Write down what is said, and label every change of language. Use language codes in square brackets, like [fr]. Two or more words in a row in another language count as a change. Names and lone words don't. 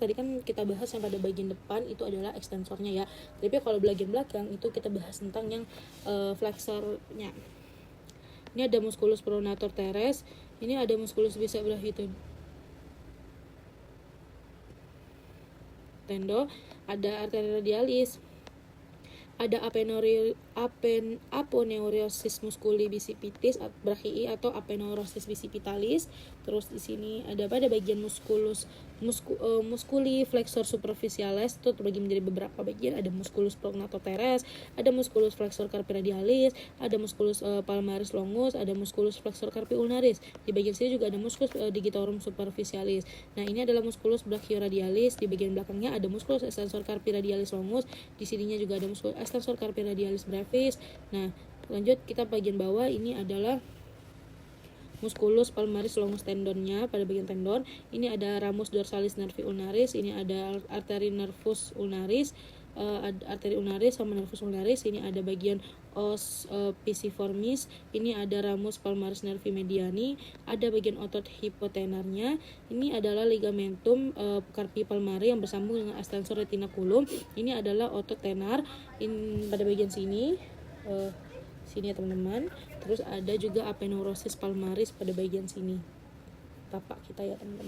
[id] Tadi kan kita bahas yang pada bagian depan itu adalah extensornya ya. Tapi kalau bagian belakang itu kita bahas tentang yang flexornya. Ini ada musculus pronator teres. Ini ada musculus bisa brachii tendo, ada arteri radialis, ada aponeurosis musculi bicipitis brachii atau aponeurosis bicipitalis. Terus di sini ada pada bagian musculi flexor superficialis, itu terbagi menjadi beberapa bagian. Ada musculus prognator teres, ada musculus flexor carpi radialis, ada musculus palmaris longus, ada musculus flexor carpi ulnaris. Di bagian sini juga ada musculus digitorum superficialis. Nah, ini adalah musculus brachioradialis. Di bagian belakangnya ada musculus extensor carpi radialis longus. Di sininya juga ada musculus extensor carpi radialis brevis. Nah, lanjut kita bagian bawah. Ini adalah musculus palmaris longus tendonnya pada bagian tendon. Ini ada ramus dorsalis nervi ulnaris, ini ada arteri nervus ulnaris, arteri ulnaris sama nervus ulnaris. Ini ada bagian os pisiformis, ini ada ramus palmaris nervi mediani, ada bagian otot hipotenarnya. Ini adalah ligamentum carpi palmari yang bersambung dengan extensor retinaculum. Ini adalah otot tenar pada bagian sini. Sini ya teman-teman. Terus ada juga aponeurosis palmaris pada bagian sini tapak kita ya teman-teman.